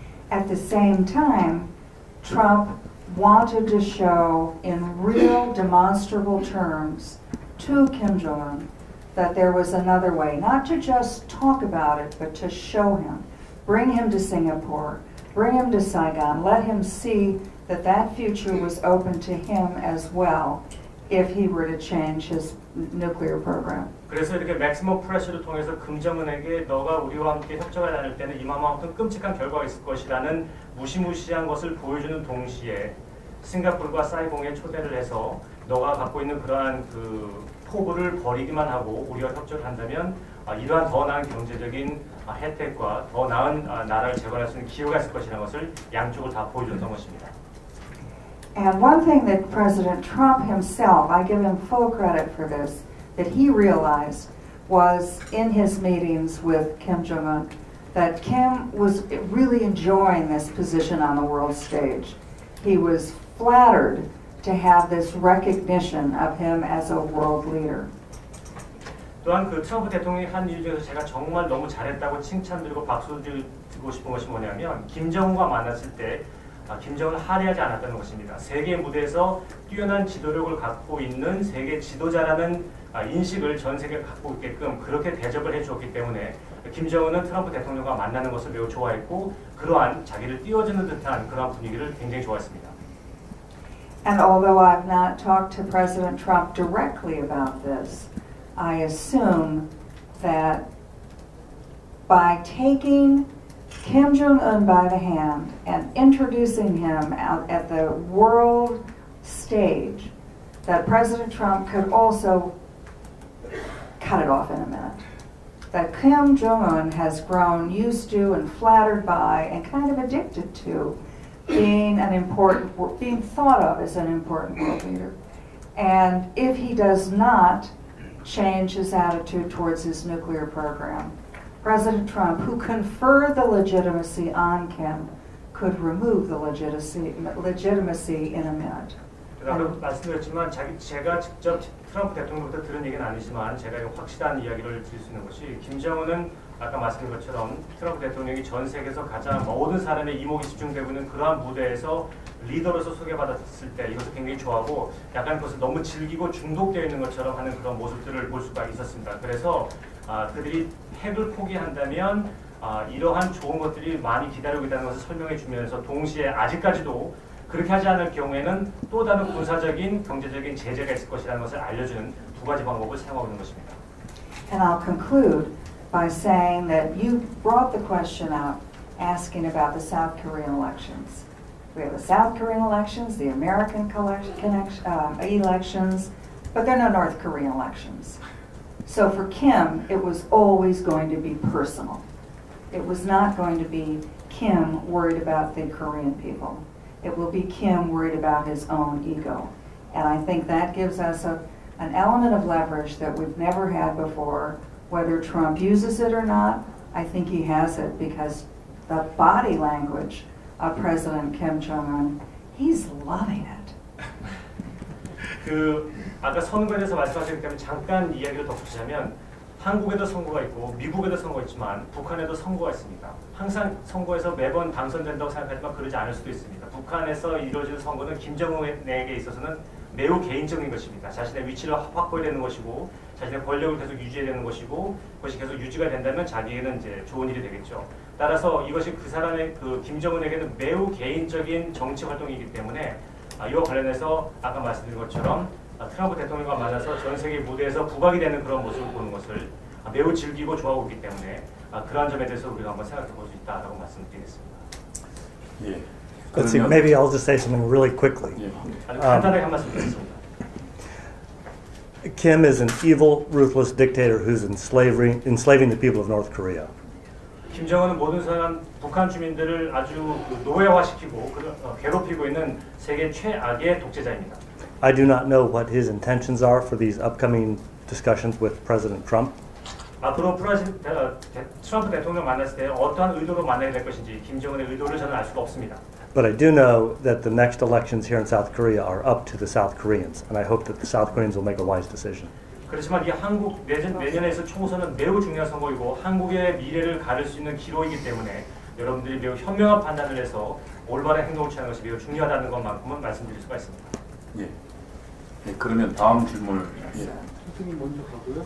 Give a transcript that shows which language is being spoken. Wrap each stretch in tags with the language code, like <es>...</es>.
<en>At the same time, Trump wanted to show in real demonstrable terms to Kim Jong-un that there was another way, not to just talk about it, but to show him, bring him to Singapore, bring him to Saigon, let him see that that future was open to him as well if he were to change his nuclear program.</en> <ko>그래서 이렇게 맥시멈 프레셔를 통해서 금정은에게 너가 우리와 함께 협정을 나눌 때는 이만큼 끔찍한 결과가 있을 것이라는 무시무시한 것을 보여주는 동시에 싱가포르와 사이공에 초대를 해서 너가 갖고 있는 그러한 그 포부를 버리기만 하고 우리와 협조를 한다면 이러한 더 나은 경제적인 혜택과 더 나은 나라를 재건할 수 있는 기회가 있을 것이라는 것을 양쪽을 다 보여줬던 것입니다.</ko> <en>And one thing that President Trump himself, I give him full credit for this, that he realized was in his meetings with Kim Jong-un, that Kim was really enjoying this position on the world stage. He was flattered to have this recognition of him as a world leader.</en> <ko>또한 그 트럼프 대통령이 한 일 중에서 제가 정말 너무 잘했다고 칭찬드리고 박수 드리고 싶은 것이 뭐냐면 김정은과 만났을 때 김정은을 할애하지 않았다는 것입니다. 세계 무대에서 뛰어난 지도력을 갖고 있는 세계 지도자라는 인식을 전 세계가 갖고 있게끔 그렇게 대접을 해주었기 때문에 김정은은 트럼프 대통령과 만나는 것을 매우 좋아했고 그러한 자기를 띄워주는 듯한 그러한 분위기를 굉장히 좋아했습니다.</ko> <en>And although I've not talked to President Trump directly about this, I assume that by taking Kim Jong-un by the hand and introducing him out at the world stage, that President Trump could also cut it off in a minute. That Kim Jong-un has grown used to and flattered by and kind of addicted to being being thought of as an important world leader. And if he does not change his attitude towards his nuclear program, President Trump, who conferred the legitimacy on Kim, could remove the legitimacy in a minute.</en> <ko>아까 말씀드렸지만 제가 직접 트럼프 대통령부터 들은 얘기는 아니지만 제가 확실한 이야기를 드릴 수 있는 것이 김정은은 아까 말씀드린 것처럼 트럼프 대통령이 전 세계에서 가장 모든 사람의 이목이 집중되고 있는 그러한 무대에서 리더로서 소개받았을 때 이것을 굉장히 좋아하고 약간 그것을 너무 즐기고 중독되어 있는 것처럼 하는 그런 모습들을 볼 수가 있었습니다. 그래서 그들이 핵을 포기한다면 이러한 좋은 것들이 많이 기다리고 있다는 것을 설명해 주면서 동시에 아직까지도 그렇게 하지 않을 경우에는 또 다른 군사적인 경제적인 제재가 있을 것이라는 것을 알려주는 두 가지 방법을 사용하고 있는 것입니다.</ko> <en>And I'll conclude by saying that you brought the question up asking about the South Korean elections. We have the South Korean elections, the American elections, but there are no North Korean elections. So for Kim, it was always going to be personal. It was not going to be Kim worried about the Korean people. It will be Kim worried about his own ego. And I think that gives us an element of leverage that we've never had before. Whether Trump uses it or not, I think he has it because the body language of President Kim Jong-un, he's loving it.</en> <ko>아까 선거에 대해서 말씀하셨기 때문에 잠깐 이야기를 덧붙이자면 한국에도 선거가 있고 미국에도 선거가 있지만 북한에도 선거가 있습니다. 항상 선거에서 매번 당선된다고 생각하지만 그러지 않을 수도 있습니다. 북한에서 이루어지는 선거는 김정은에게 있어서는 매우 개인적인 것입니다. 자신의 위치를 확보해야 되는 것이고 자신의 권력을 계속 유지해야 되는 것이고 그것이 계속 유지가 된다면 자기에게는 이제 좋은 일이 되겠죠. 따라서 이것이 그 사람의 김정은에게는 매우 개인적인 정치 활동이기 때문에 이와 관련해서 아까 말씀드린 것처럼 트럼프 대통령과 만나서 전 세계 무대에서 부각이 되는 그런 모습을 보는 것을 매우 즐기고 좋아하고 있기 때문에 그러한 점에 대해서 우리가 한번 생각해 볼 수 있다라고 말씀드리겠습니다. 예.</ko> <en>Let's see, maybe I'll just say something really quickly.</en> <ko>아주 간단하게 한 말씀 드리겠습니다.</ko> <en>Kim is an evil, ruthless dictator who's enslaving the people of North Korea.</en> <ko>김정은은 모든 사람 북한 주민들을 아주 노예화시키고 괴롭히고 있는 세계 최악의 독재자입니다.</ko> <en>I do not know what his intentions are for these upcoming discussions with President Trump.</en> <ko>앞으로 트럼프 대통령 만났을 때 어떠한 의도로 만나게 될 것인지 김정은의 의도를 저는 알 수가 없습니다.</ko> <en>But I do know that the next elections here in South Korea are up to the South Koreans, and I hope that the South Koreans will make a wise decision.</en> <ko>그렇지만 이 한국 내년에 있을 총선은 매우 중요한 선거이고 한국의 미래를 가를 수 있는 기로이기 때문에 여러분들이 매우 현명한 판단을 해서 올바른 행동을 취하는 것이 매우 중요하다는 것만큼은 말씀드릴 수가 있습니다. 예. 예, 그러면 다음 질문. 예. 선생님 먼저 가고요.</ko>